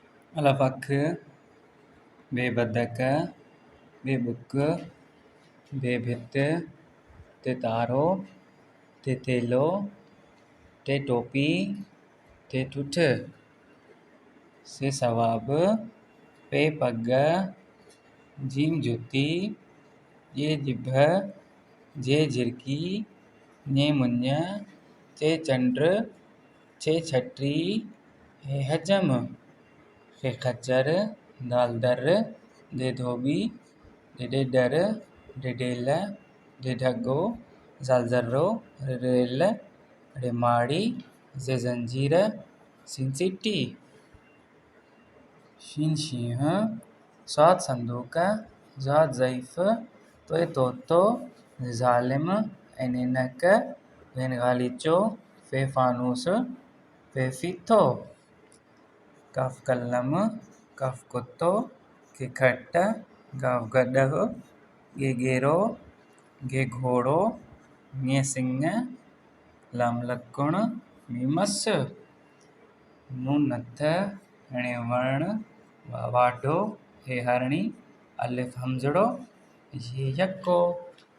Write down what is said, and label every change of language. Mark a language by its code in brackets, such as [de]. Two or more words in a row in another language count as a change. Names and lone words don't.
[sd] अलफ अख, बे बदक, बे बुक, बे भित, ते तारो, ते तेलो, ते टोपी, ते ठुठ, से सवाब, पे पग, जीम जुती, ये जिभ, जे झिरकी, ने मुंज, चे चंड्र, छे छटरी, हे हजम, खे खच्चर, दाल दर, दे धोबी, डे डेडर, डे डेल, डे ढगो, जाल जर्रो, रे रेल, रे माड़ी, जे जंजीर, सिन सीटी, शीन शींह, सात संदूक, जात ज़ईफ़, तोय तोतो, ज़ालिम, ऐन ऐनक, वेन गालीचो, फे फानूस, फे फीथो, कफ कल्लम, कफ कुत्तो, के खट्ट, गाव गडह, गे गेरो, गे घोड़ो, ङे सिंह, लाम लक्कुण, मी मस, नून नथ, हणे वर्ण, वा वाढो, हे हरणी, अलिफ हमजड़ो, ये यक्को।